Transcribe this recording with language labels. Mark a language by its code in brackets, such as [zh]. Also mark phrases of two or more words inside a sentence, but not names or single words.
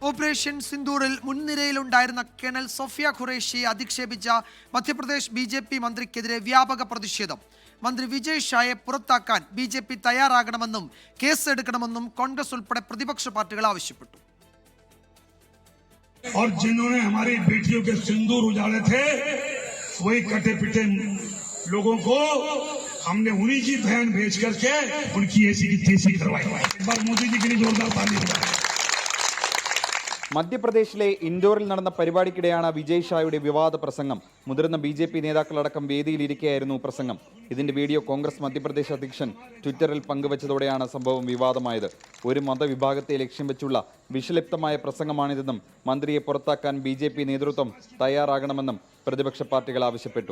[ml] ഓപ്പറേഷൻ സിന്ദൂറിൽ മുൻനിരയിലുണ്ടായിരുന്ന കേണൽ സോഫിയ ഖുറേഷിയെ അധിക്ഷേപിച്ച മധ്യപ്രദേശ് ബിജെപി മന്ത്രിക്കെതിരെ വ്യാപക പ്രതിഷേധം. മന്ത്രി വിജയ് ഷായെ പുറത്താക്കാൻ ബിജെപി തയ്യാറാകണമെന്നും കേസെടുക്കണമെന്നും കോൺഗ്രസ് ഉൾപ്പെടെ പ്രതിപക്ഷ പാർട്ടികൾ ആവശ്യപ്പെട്ടു. [hi] और जिन्होंने हमारी बेटियों के सिंदूर उजाड़े थे वही कटे पिटे लोगों को हमने उन्हीं की बहन भेज करके उनकी ऐसी की तैसी करवाई. एक बार मोदी जी के लिए जोरदार ताली बजाएं. [ml] മധ്യപ്രദേശിലെ ഇൻഡോറിൽ നടന്ന പരിപാടിക്കിടെയാണ് വിജയ് ഷായുടെ വിവാദ പ്രസംഗം. മുതിർന്ന ബിജെപി നേതാക്കളടക്കം വേദിയിലിരിക്കെയായിരുന്നു പ്രസംഗം. ഇതിന്റെ വീഡിയോ കോൺഗ്രസ് മധ്യപ്രദേശ് അധ്യക്ഷൻ ട്വിറ്ററിൽ പങ്കുവച്ചതോടെയാണ് സംഭവം വിവാദമായത്. ഒരു മതവിഭാഗത്തെ ലക്ഷ്യം വെച്ചുള്ള വിഷലിപ്തമായ പ്രസംഗമാണിതെന്നും മന്ത്രിയെ പുറത്താക്കാൻ ബിജെപി നേതൃത്വം തയ്യാറാകണമെന്നും പ്രതിപക്ഷ പാർട്ടികൾ ആവശ്യപ്പെട്ടു.